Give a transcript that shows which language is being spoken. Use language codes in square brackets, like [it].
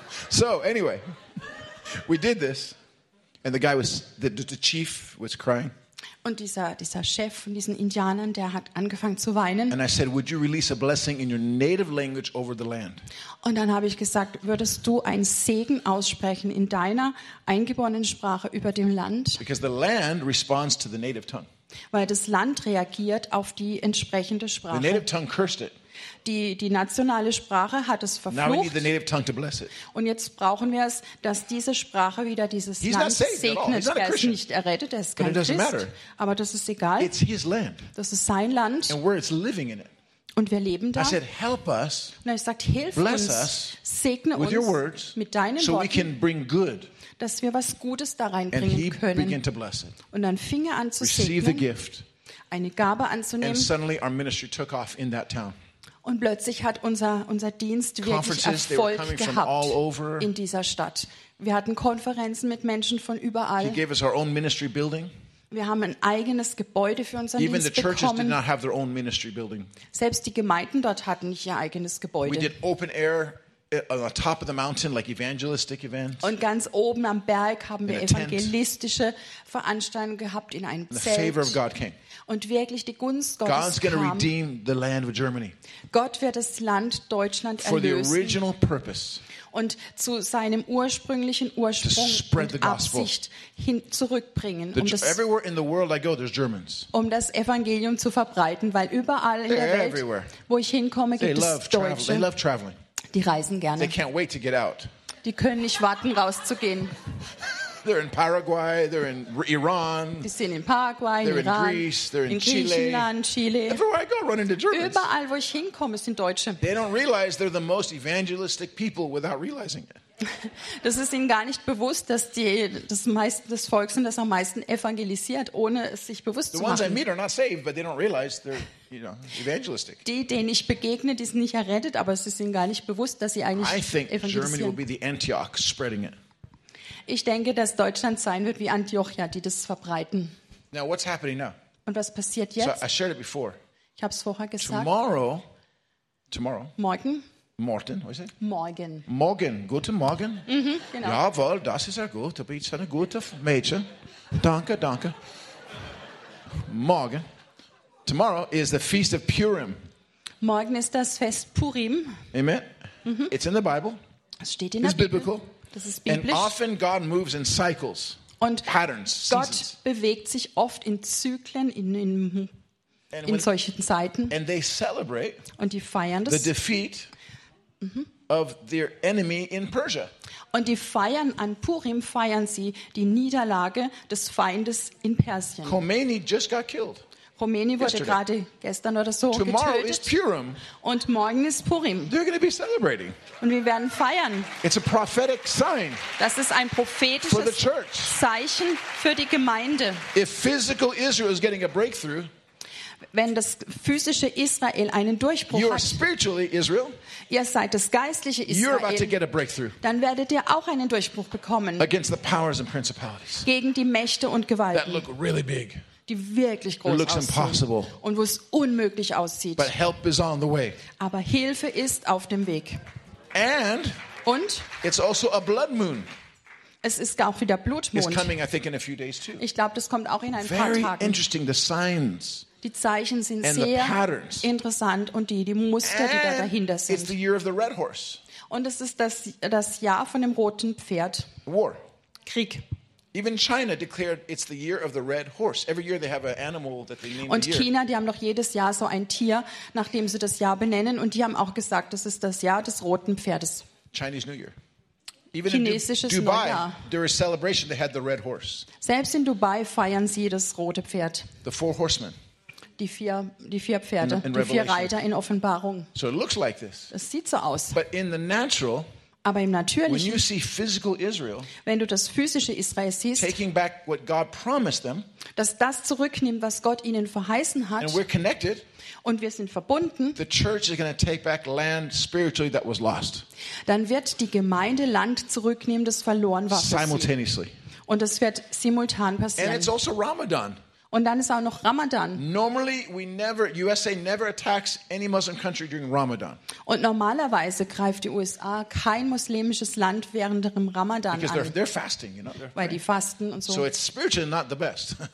[en] So, anyway, we did this, and the guy was, the chief was crying. [de] Und dieser Chef von diesen Indianern, der hat angefangen zu weinen. [en] And I said, would you release a blessing in your native language over the land? [de] Und dann habe ich gesagt, würdest du einen Segen aussprechen in deiner eingeborenen Sprache über dem Land? [en] Because the land responds to the native tongue. [de] Weil das Land reagiert auf die entsprechende Sprache. [en] The native tongue cursed it. [de] Die nationale Sprache hat es verflucht. [en] Now we need the native tongue to bless it. [de] Und jetzt brauchen wir es, dass diese Sprache wieder dieses [en] He's [de] Land segnet. Er ist nicht errettet, er ist kein Christ. Aber das ist egal. [en] It's his land. [de] Das ist sein Land. [en] And we're it's living in it. [de] Und wir leben da. [en] I said, help us, [de] und er sagt, hilf uns, [en] us, [de] segne [en] with [de] uns [en] your words, [de] mit deinen [en] so [de] Worten, [en] we can bring good. [de] Dass wir was Gutes da reinbringen können. [en] Began to bless it. [de] Und dann fing er an zu [en] Receive [de] segnen, [en] the gift, [de] eine Gabe anzunehmen. [en] And suddenly our ministry took off in that town. [de] Und plötzlich hat unser Dienst wirklich Erfolg gehabt in dieser Stadt. Wir hatten Konferenzen mit Menschen von überall. [en] He gave us our own ministry building. [de] Wir haben ein eigenes Gebäude für unseren [en] Even [de] Dienst bekommen. [en] Even the churches did not have their own ministry building. [de] Selbst die Gemeinden dort hatten nicht ihr eigenes Gebäude. [en] We did open air on the top of the mountain, like evangelistic events. [de] Und ganz oben am Berg haben wir evangelistische Veranstaltungen gehabt in einem Zelt. [en] The favor of God came. [de] Und wirklich die Gunst Gottes kam. [en] Redeem the land of Germany. [de] Gott wird das Land Deutschland [en] For [de] erlösen. [en] The original purpose. [de] Und zu seinem ursprünglichen Ursprung und Absicht hin zurückbringen, um das Evangelium zu verbreiten, weil überall in der Welt, [en] everywhere. [de] Wo ich hinkomme, gibt [en] They love [de] es Deutsche. [en] They love traveling. [de] Die reisen gerne. [en] They can't wait to get out. [de] Die können nicht warten, rauszugehen. [en] They're in Paraguay, they're in Iran. [de] Die sind in Paraguay, [en] they're [de] Iran. [en] They're in Greece, they're in Chile. [de] In Griechenland, Chile. [en] Everywhere I go, run into Germans. [de] Überall, wo ich hinkomme, sind Deutsche. [en] They don't realize they're the most evangelistic people without realizing it. [de] Das ist ihnen gar nicht bewusst, dass das Volk sind, das am meisten evangelisiert, ohne es sich bewusst [en] the The ones I meet are not saved, but they don't realize they're, you know, evangelistic. [de] Die, denen ich begegne, die sind nicht errettet, aber es ist ihnen gar nicht bewusst, dass sie eigentlich evangelisieren. [en] I think Germany will be the Antioch spreading it. [de] Ich denke, dass Deutschland sein wird wie Antiochia, die das verbreiten. [en] Now what's happening now? [de] Und was passiert jetzt? [en] So I shared it before. [de] Ich habe es vorher gesagt. [en] Tomorrow. [de] Morgen. Morten, was ist es? Morgen. Morgen, guten Morgen. Mhm, genau. Jawohl, das ist ja gut. Du bist ein guter Mädchen. Danke, danke. Morgen. [en] Tomorrow is the Feast of Purim. [de] Morgen ist das Fest Purim. [en] Amen. Mhm. It's in the Bible. [de] Es steht in der [en] it's [de] Bibel. [en] Biblical. [de] Das ist biblisch. [en] And often God moves in cycles, [de] und [en] patterns, [de] Gott [en] seasons. [de] Bewegt sich oft in Zyklen, in solchen Zeiten. [en] And they celebrate [de] und die feiern das. [en] The defeat of their enemy in Persia. [de] Und die feiern an Purim feiern sie die Niederlage des Feindes in Persien. [en] Khomeini just got killed. [de] Khomeini wurde gerade gestern oder so [en] Tomorrow [de] getötet. [en] Is Purim. [de] Und morgen ist Purim. [en] They're going to be celebrating. [de] Und wir werden feiern. [en] It's a prophetic sign. [de] Das ist ein prophetisches Zeichen für die Gemeinde. [en] If physical Israel is getting a breakthrough, [de] wenn das physische Israel einen Durchbruch [en] you're [de] hat, [en] spiritually Israel, [de] ihr seid das geistliche Israel, [en] you're about to get a breakthrough. [de] Dann werdet ihr auch einen Durchbruch bekommen. [en] Against the powers and principalities. [de] Gegen die Mächte und Gewalten. [en] That look really big. [de] Die wirklich groß [en] It looks [de] aussehen [en] impossible. [de] Und wo es unmöglich aussieht. [en] But help is on the way. [de] Aber Hilfe ist auf dem Weg. [en] And [de] und [en] it's also a blood moon. [de] Es ist auch wieder Blutmond. [en] It's coming, I think, in a few days too. [de] Ich glaube, das kommt auch in ein [en] Very [de] paar Tagen. [en] Very interesting, the signs. [de] Die Zeichen sind sehr [en] patterns. [de] Interessant und die Muster, [en] and [de] die da dahinter sind. [en] It's the year of the red horse. [de] Und es ist das Jahr von dem roten Pferd. [en] War. [de] Krieg. [en] Even China declared it's the year of the red horse. Every year they have an animal that they name the year. [de] Und China, die haben doch jedes Jahr so ein Tier, nachdem sie das Jahr benennen. Und die haben auch gesagt, das ist das Jahr des roten Pferdes. [en] Chinese New Year. Even [de] Chinesisches [en] in Dubai, [de] Neujahr. [en] There is celebration. They had the red horse. [de] Selbst in Dubai feiern sie das rote Pferd. [en] The four horsemen. [de] Die vier Pferde. In die vier Reiter in Offenbarung. [en] So it looks like this. [de] Es sieht so aus. [en] But in the natural. [de] Aber im Natürlichen, [en] when you see physical Israel, [de] wenn du das physische Israel siehst, [en] taking back what God promised them, [de] dass das zurücknimmt, was Gott ihnen verheißen hat, [en] and we're connected, [de] und wir sind verbunden, [en] the church is going to take back land spiritually that was lost. [de] Dann wird die Gemeinde Land zurücknehmen, das verloren war. [en] Simultaneously. [de] Und das wird simultan passieren. [en] And it's also Ramadan. [de] Und dann ist auch noch Ramadan. [en] Normally we never, USA never attacks any Muslim country during Ramadan. [de] Und normalerweise greift die USA kein muslimisches Land während dem Ramadan [en] Because [de] an. [en] They're fasting, you know. They're [de] weil die fasten und so. [en] So it's spiritually not the best.